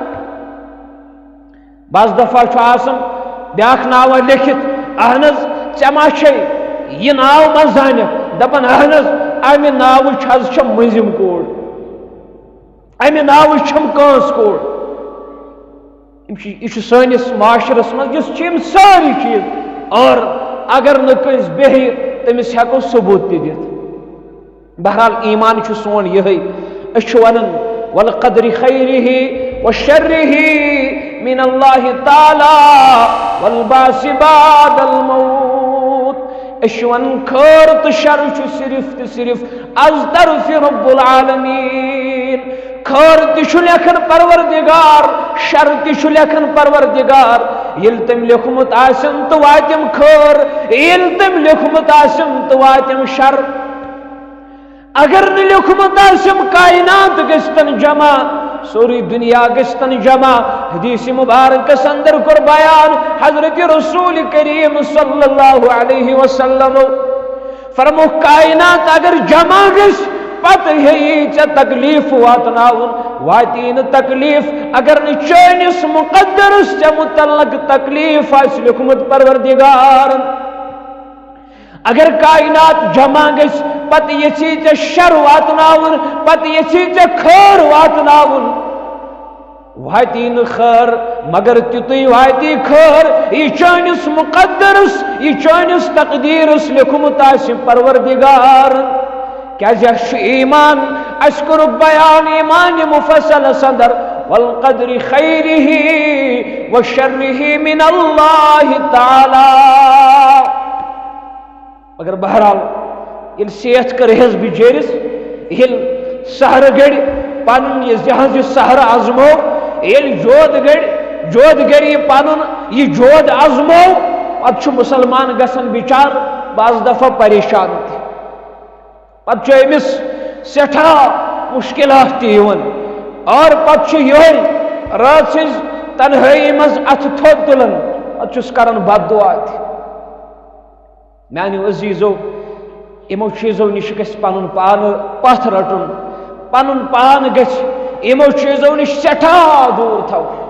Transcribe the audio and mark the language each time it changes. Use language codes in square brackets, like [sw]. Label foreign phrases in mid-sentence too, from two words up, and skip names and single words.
[ks] بعض دفعہ چھُ آسان بیاکھ ناوا لیکھِتھ اہن حظ ژےٚ ما چھے یہِ ناو ما زانکھ، دپان اہن حظ امہِ ناوٕچ حظ چھےٚ مٔنٛزِم کوٗر، امہِ ناوٕچ چھَم کٲنٛس کوٗر. یہ سٲنِس معاشرس منٛز یُس چھِ یِم سٲری چیٖز اور اگر نہٕ کٲنٛسہِ بیٚہہِ تٔمِس ہٮ۪کو ثبوٗت تہِ دِتھ. بہرحال ایمان چھُ سون یِہوٚے. أسۍ چھِ ونان [ar] والقدر خیرہ وشرہ من اللہ تعالی والبعث بعد الموت. [ks] أسۍ چھِ ونان خٲر تہٕ شر چھُ صرف تہٕ صرف از طرف [ar] رب العالمین. [ks] خٲر تہِ چھُ لیکھان پروردگار، شر تہِ چھُ لیکھان پروردگار. ییٚلہِ تٔمۍ لیوکھمُت آسٮ۪م تہٕ واتٮ۪م خٲر، ییٚلہِ تٔمۍ لیوکھمُت آسٮ۪م تہٕ واتٮ۪م شر. اگر نہٕ لیوکھمُت آسٮ۪م کائنات گٔژھتن جمع، سورُے دُنیا گٔژھتن جمع. حدیث مبارکس اندر کوٚر بیان حضرت رسول کریم [ar] صلی اللہ علیہ وسلم [ks] فرمو کائنات اگر جمع گژھِ پتہٕ ہیٚیی ژےٚ تکلیٖف واتناوُن، واتی نہٕ تکلیٖف اگر نہٕ چٲنِس مقدرس ژےٚ متعلق تکلیٖف آسہِ لیوکھمُت پروردگارن. اگر کائنات جمع گژھِ پتہٕ یژھی ژےٚ شر واتناوُن، پتہٕ یژھی ژےٚ خٲر واتناوُن، واتی نہٕ خٲر مگر تیُتُے واتی خٲر یہِ چٲنِس مقدرس یہِ چٲنِس تقدیٖرس لیوکھمُت آسہِ پروردگارن. کیازِ اَسہِ چھُ ایمان، اَسہِ کوٚرُکھ بیان ایمان مفصلس اندر [ar] والقدر خیرہ وشرہ من اللہ تعالی. [ks] مگر بہرحال ییٚلہِ صحت کٔر حظ بِچٲرِس، ییٚلہِ سہرٕ گٔڑۍ پنُن یہِ سہرٕ ازمو، ییٚلہِ جود گٔڑۍ یہِ پنُن یہِ جود ازمو پتہ مسلمان گژھان بچار بعض دفعہ پریشان تہ پتہ امس سٹھا مشکلات تہ اور پتہ یہ رات سز تنہائی مز اتھ تھوٚد تلان پتہ کران بد دعا تہ میانیو عزیزو یمو چیزو نش گژھِ پنن پان پتھ رٹن پنن پان گژھِ یمو چیزو نش سٹھا دور تھو